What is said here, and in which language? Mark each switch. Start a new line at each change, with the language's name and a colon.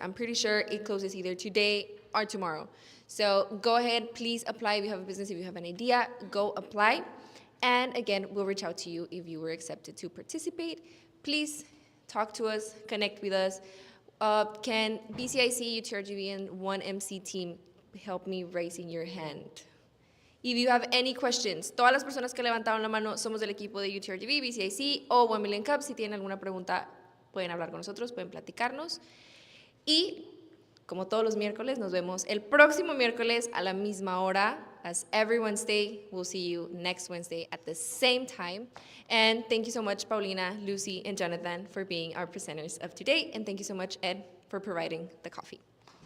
English: I'm pretty sure it closes either today or tomorrow. So go ahead, please apply if you have a business, if you have an idea, go apply. And again, we'll reach out to you if you were accepted to participate. Please talk to us, connect with us. Can BCIC, UTRGV, and 1MC team help me raising your hand? If you have any questions,
Spanish: todas las personas que levantaron la mano somos del equipo de UTRGV, BCIC o 1 Million Cups. Si tienen alguna pregunta, pueden hablar con nosotros, pueden platicarnos. Y como todos los miércoles, nos vemos el próximo miércoles a la misma hora.
English: As every Wednesday, we'll see you next Wednesday at the same time. And thank you so much, Paulina, Lucy, and Jonathan, for being our presenters of today. And thank you so much, Ed, for providing the coffee.